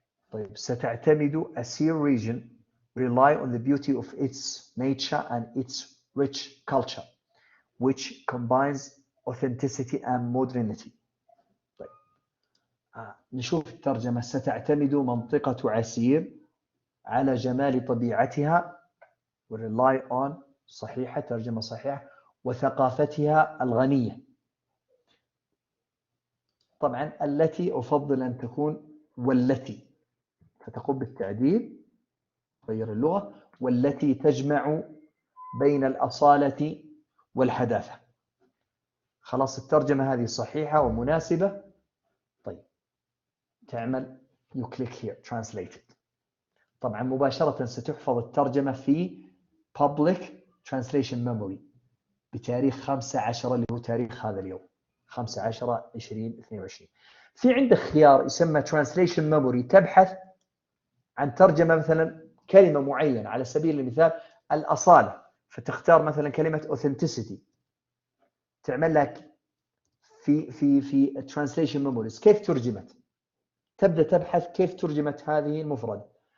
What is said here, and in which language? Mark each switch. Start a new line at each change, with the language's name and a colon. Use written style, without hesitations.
Arabic: طيب ستعتمد
English: Asir region rely on the beauty of its nature and its rich culture which combines authenticity and modernity.
Arabic: طيب نشوف الترجمة. ستعتمد منطقة عسير على جمال طبيعتها
English: rely on
Arabic: صحيحة، ترجمة صحيحة، وثقافتها الغنية. طبعا التي أفضل أن تكون والتي، فتقوم بالتعديل غير اللغة، والتي تجمع بين الأصالة والحداثة. خلاص الترجمة هذه صحيحة ومناسبة. طيب تعمل
English: you click here translated.
Arabic: طبعا مباشرة ستحفظ الترجمة في
English: public translation memory
Arabic: بتاريخ 15 اللي هو تاريخ هذا اليوم 15/20/22. في عندك خيار يسمى Translation Memory، تبحث عن ترجمة مثلا كلمة معينة، على سبيل المثال الأصالة، فتختار مثلا كلمة Authenticity، تعمل لك في Translation Memories كيف ترجمت، تبدأ تبحث كيف ترجمت هذه المفردة.